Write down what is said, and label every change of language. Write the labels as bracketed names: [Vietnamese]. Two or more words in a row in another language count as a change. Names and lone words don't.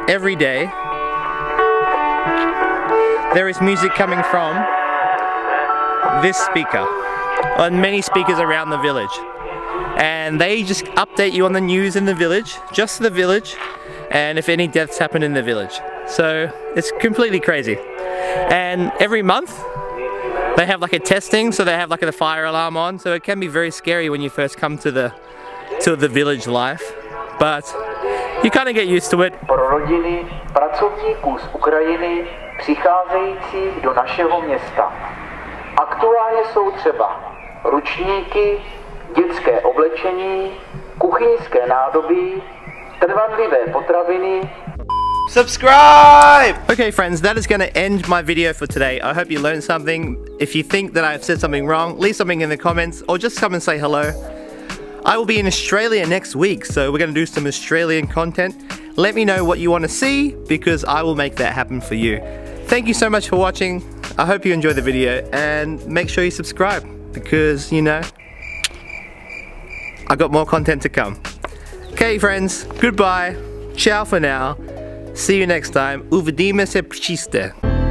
[English] every day there is music coming from this speaker on many speakers around the village, and they just update you on the news in the village, just the village, and if any deaths happen in the village. So it's completely crazy. And every month they have like a testing, so they have like a fire alarm on, so it can be very scary when you first come to the village life, but you kind of get used to it. [Czech] Pro rodiny pracovníků z Ukrajiny přicházejících do našeho města. Aktuálně jsou třeba ručníky, dětské oblečení, kuchyňské nádoby, trvanlivé potraviny. [English] Subscribe! Okay friends, that is going to end my video for today. I hope you learned something. If you think that I've said something wrong, leave something in the comments or just come and say hello. I will be in Australia next week, so we're going to do some Australian content. Let me know what you want to see, because I will make that happen for you. Thank you so much for watching. I hope you enjoyed the video, and make sure you subscribe, because, you know, I got more content to come. Okay friends, goodbye. Ciao for now. See you next time. [Czech] Uvidíme se příště.